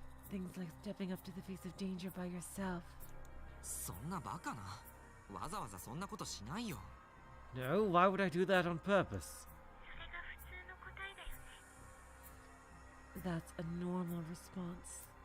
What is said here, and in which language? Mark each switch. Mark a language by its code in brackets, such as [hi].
[en] Things like stepping up to the face of danger by yourself. [ja] そんなバカな。わざわざそんなことしないよ。 [en] No, why would I do that on purpose? That's a normal response.